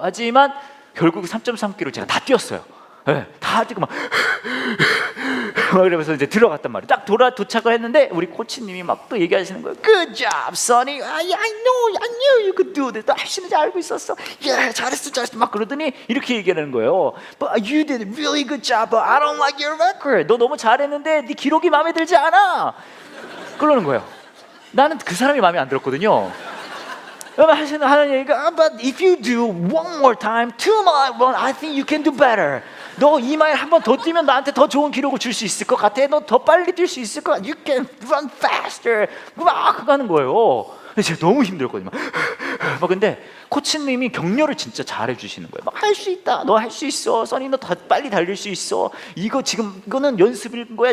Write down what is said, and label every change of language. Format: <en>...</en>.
<ko>하지만 결국 3.3km 제가 다 뛰었어요. 네, 다 뛰고 막 그러면서 이제 들어갔단 말이에요. 딱 도착을 했는데 우리 코치님이 막 또 얘기하시는 거예요.</ko> <en>Good job, Sonny. I knew you could do this.</en> <ko>너 할 수 있는지 알고 있었어. Yeah, 잘했어. 막 그러더니 이렇게 얘기하는 거예요.</ko> <en>But you did a really good job. But I don't like your record.</en> <ko>너 너무 잘했는데 네 기록이 마음에 들지 않아. 그러는 거예요. 나는 그 사람이 마음에 안 들었거든요. 하는 얘기가,</ko> <en>but if you do one more time, 2mile run, I think you can do better.</en> <ko>너 2마일 한 번 더 뛰면 나한테 더 좋은 기록을 줄 수 있을 것 같아. 너 더 빨리 뛸 수 있을 것 같아.</ko> <en>You can run faster.</en> <ko>막 하는 거예요. 근데 제가 너무 힘들었거든요. 근데 코치님이 격려를 진짜 잘해 주시는 거예요. 막 할 수 있다. 너 할 수 있어. 써니 너 더 빨리 달릴 수 있어. 이거는 연습일 거야.</ko>